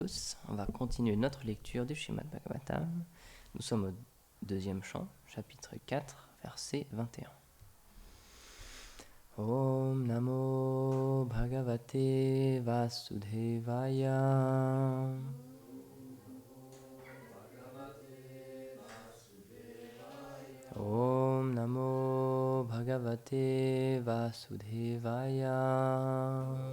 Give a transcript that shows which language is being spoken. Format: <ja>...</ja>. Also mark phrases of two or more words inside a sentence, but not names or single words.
<fr>On va continuer notre lecture du Srimad Bhagavatam. Nous sommes au deuxième chant, chapitre 4, verset 21.</fr> <sa>Om Namo Bhagavate Vasudevaya. Om Namo Bhagavate Vasudevaya.</sa>